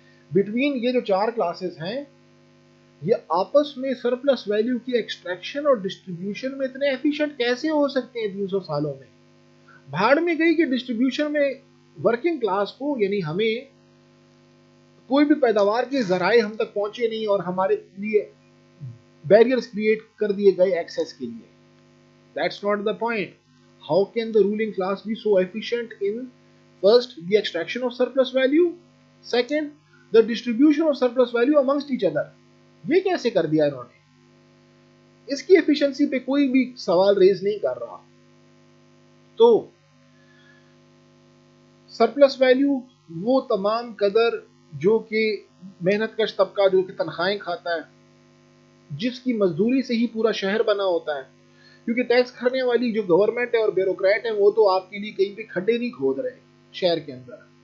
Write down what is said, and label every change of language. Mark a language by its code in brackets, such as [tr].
[ur] Between یہ جو 4 classes ہیں یہ آپس میں سرپلس ویلیو کی ایکسٹریکشن اور ڈسٹریبیوشن میں اتنے ایفیشنٹ کیسے ہو سکتے ہیں 300 سالوں میں. بھاڑ میں گئی کہ ڈسٹریبیوشن میں ورکنگ کلاس کو, یعنی ہمیں کوئی بھی پیداوار کے ذرائع ہم تک پہنچے نہیں اور ہمارے لیے بیریئرز کریٹ کر دیے گئے ایکسیس کے لیے. [en] That's not the point. How can the ruling class be so efficient in first the extraction of surplus value, second the distribution of surplus value amongst each other? [ur] یہ کیسے کر دیا انہوں نے؟ اس کی ایفیشنسی پہ کوئی بھی سوال ریز نہیں کر رہا. تو سرپلس ویلیو وہ تمام قدر جو کہ محنت کش طبقہ جو کہ تنخواہیں کھاتا ہے, جس کی مزدوری سے ہی پورا شہر بنا ہوتا ہے, کیونکہ ٹیکس بھرنے والی جو گورنمنٹ ہے اور بیوروکریٹ ہے وہ تو آپ کے لیے کہیں پہ کھڈے نہیں کھود رہے شہر کے اندر.